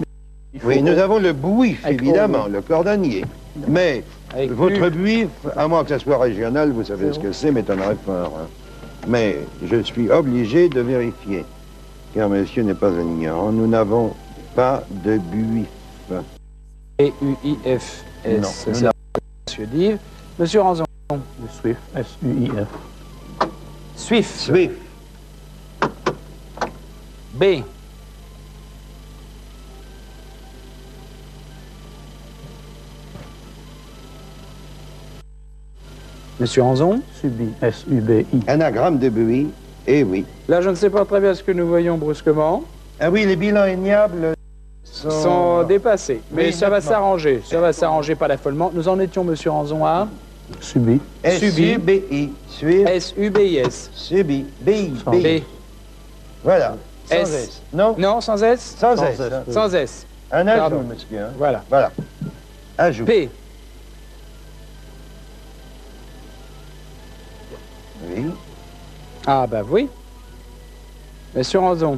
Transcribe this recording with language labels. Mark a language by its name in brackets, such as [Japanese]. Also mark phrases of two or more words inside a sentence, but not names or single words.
[French] Oui, nous avons le bouif, Avec évidemment, O. le cordonnier. Mais Avec votre U. buif, à moins que ça soit régional, vous savez ce que c'est, m'étonnerait fort. Hein. Mais je suis obligé de vérifier, car monsieur n'est pas un ignorant. Nous n'avons pas de buif. B-U-I-F-S. Non, C'est Monsieur Dive. Monsieur Ranzon. Le Swift, S-U-I-F. Swift. Swift. B. Monsieur Ranzon. Subi, S-U-B-I. Anagramme de buis. Eh oui. Là, je ne sais pas très bien ce que nous voyons brusquement. Ah oui, les bilans ignables Sont dépassés. Mais Oui, ça va nettement. s'arranger. Ça va s'arranger pas d'affolement. Nous en étions, monsieur Ranzon, à Subi. S-U-B-I. Swift. S-U-B-I-S. Subi. B-I. Sans B. Voilà. Sans S. S. Non? Non, sans S. Sans S. hein. Sans S. Un ajout, Pardon. monsieur. hein. Voilà. Voilà. Ajout. P. Oui. Ah, bah oui. Monsieur Ranzon,